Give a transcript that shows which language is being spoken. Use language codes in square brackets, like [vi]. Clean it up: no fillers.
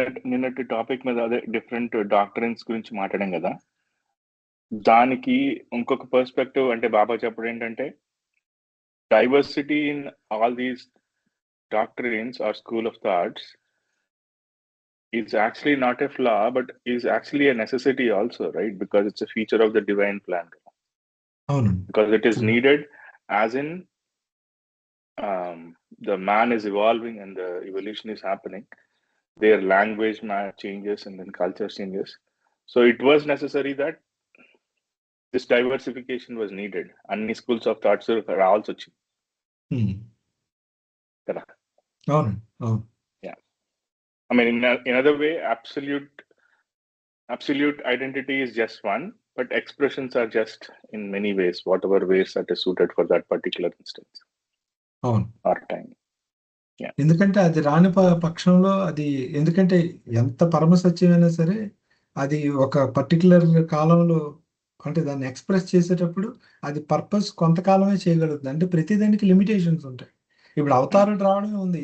[te] నిన్నటి టాపిక్ మీద అదే డిఫరెంట్ డాక్టరెన్స్ గురించి మాట్లాడాం కదా, దానికి ఇంకొక పర్స్పెక్టివ్ అంటే బాబా చెప్పడం ఏంటంటే [en] Diversity in all these doctrines or school of thoughts is actually not a flaw but is actually a necessity also, right? Because it's a feature of the divine plan, [te] అవును. [en] because it is needed, as in the man is evolving and the evolution is happening, their language changes and then culture changes, so it was necessary that this diversification was needed. [te] Anni [en] schools of thoughts [te] రావాల్సి వచ్చింది కదా. అవును. అవును. [en] I mean, in other way, absolute identity is just one, but expressions are just in many ways, whatever ways that is suited for that particular instance. [te] అవును. [en] Or time. Yeah. [te] ఎందుకంటే అది రాని పక్షంలో అది, ఎందుకంటే ఎంత పరమ సత్యమైనా సరే అది ఒక పర్టికులర్ కాలంలో అంటే దాన్ని ఎక్స్ప్రెస్ చేసేటప్పుడు అది పర్పస్ కొంతకాలమే చేయగలుగుతుంది. అంటే ప్రతిదానికి లిమిటేషన్స్ ఉంటాయి. ఇప్పుడు అవతారం రావడమే ఉంది.